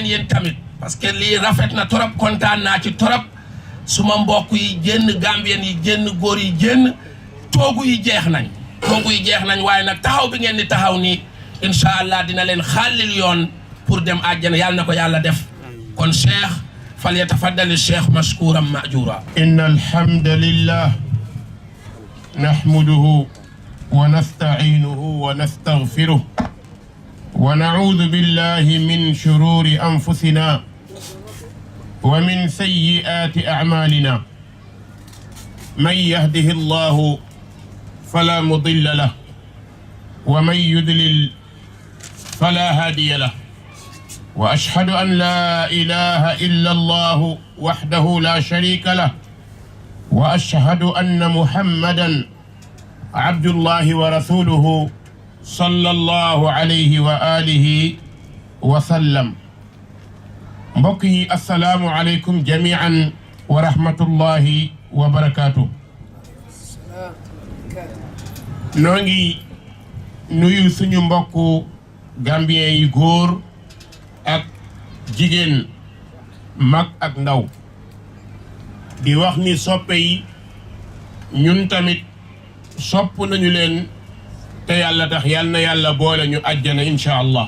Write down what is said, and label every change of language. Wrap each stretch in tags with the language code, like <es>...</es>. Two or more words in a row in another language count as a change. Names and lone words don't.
<wo>yéen tamit</wo> <fr>parce que</fr> <wo>lii rafet na trop kontaan naa ci trop suma mbokk yi génn Gambien yi génn góor yi génn toogu yi jeex nañ waaye nag taxaw bi ngeen di taxaw nii</wo> <ar>إن شاء الله</ar> <wo>dina leen xàllil yoon pour dem àjjana yàlla na ko yàlla def kon Cheikh</wo> <ar>فليتفضل شيخ مشكورا مأجورا. إن الحمد لله نحمده ونستعينه ونستغفره ونعوذ بالله من شرور أنفسنا ومن سيئات أعمالنا من يهده الله فلا مضل له ومن يضلل فلا هادي له وأشهد أن لا إله إلا الله وحده لا شريك له وأشهد أن محمدا عبد الله ورسوله صلى الله عليه وعلى آله وسلم.</ar> <wo>mbokk yi</wo> <ar>السلام عليكم جميعا ورحمة الله وبركاته.</ar> <wo>noo ngi nuyu suñu mbokku gambien yi góor ak jigéen mag ak ndaw di wax ni soppe yi ñun tamit sopp nañu leen te yàlla tax yal na yàlla boole ñu àjjana</wo> <ar>إن شاء الله.</ar>